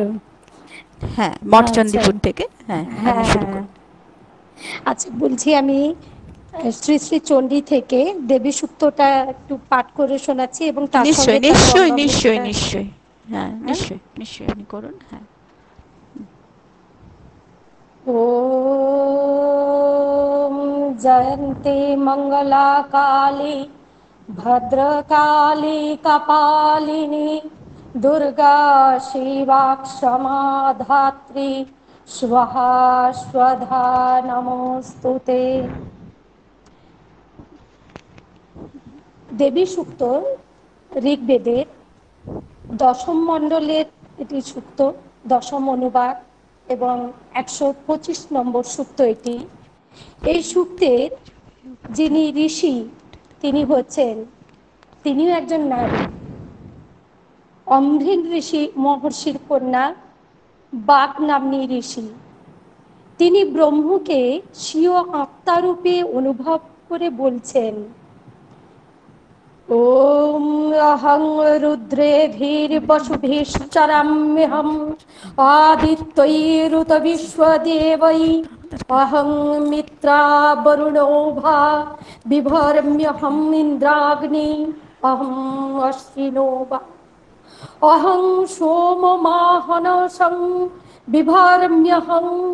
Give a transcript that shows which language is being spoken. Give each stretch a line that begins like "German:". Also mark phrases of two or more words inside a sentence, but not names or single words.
Bangla: হ্যাঁ, মঠ আচ্ছা চণ্ডীপুর থেকে। হ্যাঁ, আপনি হ্যাঁ শুরু হ্যাঁ করুন। আচ্ছা, বলছি আমি শ্রী শ্রী চণ্ডী থেকে দেবী সূক্তটা একটু পাঠ করে শোনাচ্ছি এবং তার সঙ্গে নিশ্চয়ই তার নিশ্চয়ই গঙ্গা নিশ্চয়ই মূর্তিটা। নিশ্চয়ই, হ্যাঁ হ্যাঁ? নিশ্চয়ই নিশ্চয়ই আপনি করুন, হ্যাঁ।
Sanskrit: ॐ जयन्ते मङ्गला काली भद्रकाली कपालिनी दुर्गा शिवा क्षमा धात्री स्वाहा स्वधा नमोस्तुते।
Bangla: দেবী সূক্ত ঋগ্বেদের দশম মণ্ডলের এটি সূক্ত, দশম অনুবাদ এবং 125 নম্বর সূক্ত এটি। এই সূক্তের যিনি ঋষি তিনি হচ্ছেন, তিনিও একজন নারী, অম্ভৃণ ঋষি মহর্ষির কন্যা বাক নাম্নী ঋষি। তিনি ব্রহ্মকে স্বীয় আত্মারূপে অনুভব করে বলছেন,
Sanskrit: ॐ अहं रुद्रेभिर्वसुभिश्चराम्यहम् आदित्यैरुतविश्वदेवै अहं मित्रा वरुणो भा बिभर्म्यहम् इन्द्राग्नि अहम् अश्विनो वा अहं सोममाहनसं बिभर्म्यहं